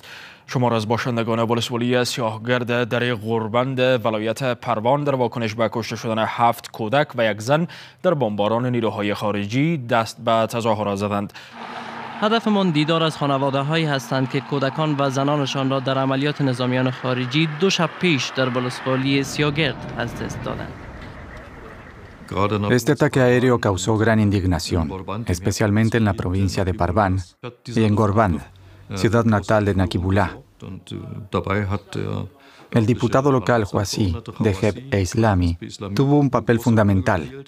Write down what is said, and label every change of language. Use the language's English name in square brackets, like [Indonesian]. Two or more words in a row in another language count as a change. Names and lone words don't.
[Persian] شمار از باشندگان ولسوالی سیاهگرد دره غوربند ولایت پروان در واکنش به کشته شدن 7 کودک و یک زن در بمباران نیروهای خارجی دست به تظاهرات زدند. هدفمان دیدار از خانواده‌هایی هستند که کودکان و زنانشان را در عملیات نظامیان خارجی 2 شب پیش در ولسوالی سیاهگرد از دست دادند. [Spanish] Este ataque aéreo causó gran indignación, especialmente en la provincia de Parván y en Gorband, ciudad natal de Naqibullah. El diputado local Huasi de Jebhat e-Islami tuvo un papel fundamental.